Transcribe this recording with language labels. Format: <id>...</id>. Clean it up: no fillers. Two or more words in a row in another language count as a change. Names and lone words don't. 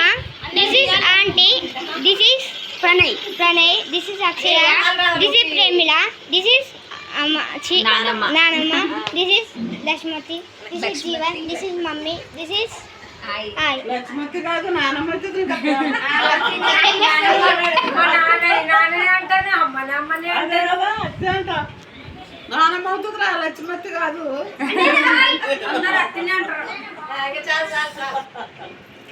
<en>This is Auntie. This is Pranay. This is Akshaya. This is Premila. This is Nanamma. This is Lashmati. This is Jeevan. This is Mummy. This is I.</en> <te>లక్ష్మతి కాదు నానమతి టు నానే అంటానే అమ్మనే అంటే అంట నానమ్మ అవుతుందిరా లక్ష్మతి కాదు అందరూ అత్తనే అంటారు. చాలు</te>